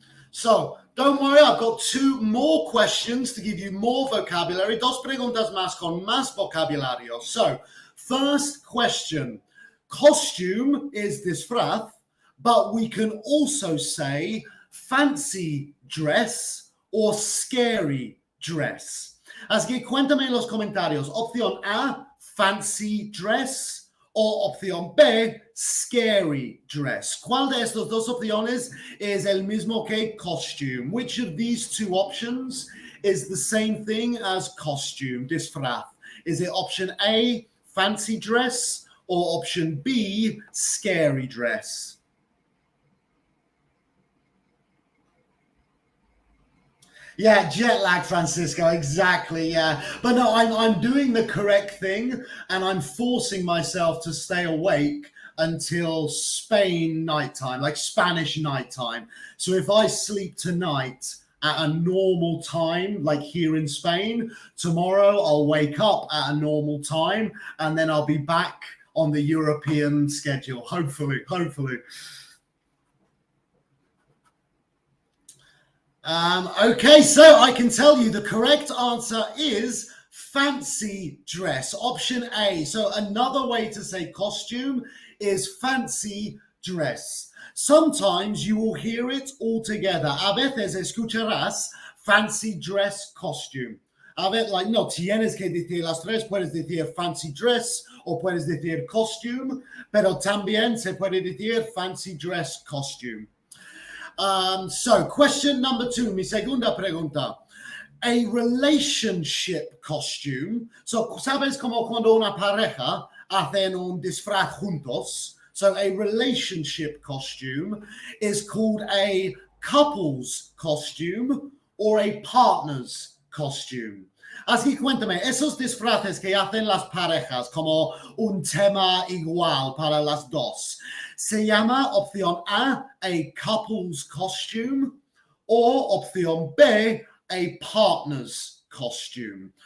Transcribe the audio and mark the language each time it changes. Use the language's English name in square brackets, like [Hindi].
[English] So, don't worry, I've got 2 more questions to give you more vocabulary. [Spanish] 2 preguntas más con más vocabulario. [English] So, first question. Costume is disfraz, but we can also say fancy dress or scary dress. [Spanish] Así que cuéntame en los comentarios. Opción A, fancy dress, o opción B, scary dress. ¿Cuál de estas 2 opciones es el mismo que costume? [English] Which of these 2 options is the same thing as costume, disfraz? Is it option A, fancy dress, or option B, scary dress? Yeah, jet lag, Francisco, exactly, yeah. But no, I'm doing the correct thing, and I'm forcing myself to stay awake until Spain nighttime, like Spanish nighttime. So if I sleep tonight at a normal time, like here in Spain, tomorrow I'll wake up at a normal time, and then I'll be back on the European schedule, hopefully. Okay, so I can tell you the correct answer is fancy dress, option A. So another way to say costume is fancy dress. Sometimes you will hear it all together. [Spanish] A veces escucharás fancy dress, costume. A ver, like, no tienes que decir las 3, puedes decir fancy dress o puedes decir costume, pero también se puede decir fancy dress, costume. [English] So, question number 2, [Spanish] mi segunda pregunta. [English] A relationship costume. [Spanish] So, ¿sabes como cuando una pareja hacen un disfraz juntos? [English] So, a relationship costume is called a couple's costume or a partner's costume. [Spanish] Así que cuéntame, esos disfraces que hacen las parejas como un tema igual para las 2, ¿se llama opción A, a couple's costume, or opción B, a partner's costume?